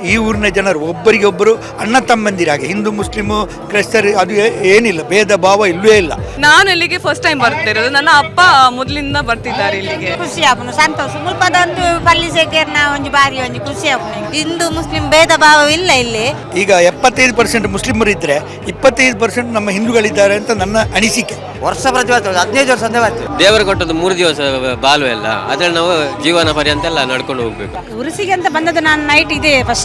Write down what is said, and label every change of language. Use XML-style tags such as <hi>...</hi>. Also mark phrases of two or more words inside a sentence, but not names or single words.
<kn>ಈ ಊರಿನ ಜನರು ಒಬ್ಬರಿಗೊಬ್ಬರು ಅಣ್ಣ ತಮ್ಮಂದಿರಾಗೆ, ಹಿಂದೂ ಮುಸ್ಲಿಮು ಕ್ರೈಸ್ತರು ಅದು ಏನಿಲ್ಲ, ಭೇದ ಭಾವ ಇಲ್ಲವೇ ಇಲ್ಲ. ನಾನು ಇಲ್ಲಿಗೆ</kn> <en>first time</en> <kn>ಬರ್ತಿರೋದು. ನನ್ನ ಅಪ್ಪ ಮೊದಲಿಂದ ಬರ್ತಿದ್ದಾರೆ ಇಲ್ಲಿಗೆ.</kn> <tcy>ಖುಷಿ ಆಪನು ಸಂತೋಷ ಮುಲ್ಪದೊಂದು ಪಲ್ಲಿ ಸೇಕೇರ್ನ ಒಂಜಿ ಬಾರಿ ಒಂಜಿ ಖುಷಿ ಆಪನು.</tcy> <kn>ಹಿಂದೂ ಮುಸ್ಲಿಂ ಭೇದ ಭಾವವಿಲ್ಲ ಇಲ್ಲಿ. ಈಗ 75% ಮುಸ್ಲಿಮರು ಇದ್ರೆ 25% ನಮ್ಮ ಹಿಂದೂಗಳಿದ್ದಾರೆ ಅಂತ ನನ್ನ ಅನಿಸಿಕೆ. ವರ್ಷ ಪ್ರತಿ 15 ವರ್ಷ ಅಂತ ಬರ್ತೀವಿ. ದೇವರು ಕೊಟ್ಟದ್ದು 3 ದಿವಸ ಬಾಲು ಎಲ್ಲ ಅದ್ರಲ್ಲಿ ನಾವು ಜೀವನ ಪರ್ಯಂತ ಎಲ್ಲ ನಡ್ಕೊಂಡು ಹೋಗ್ಬೇಕು. ಉರುಸಿಗೆ ಅಂತ ಬಂದದ್ದು ನಾನು ನೈಟ್ ಇದೆ ಫಸ್ಟ್.</kn>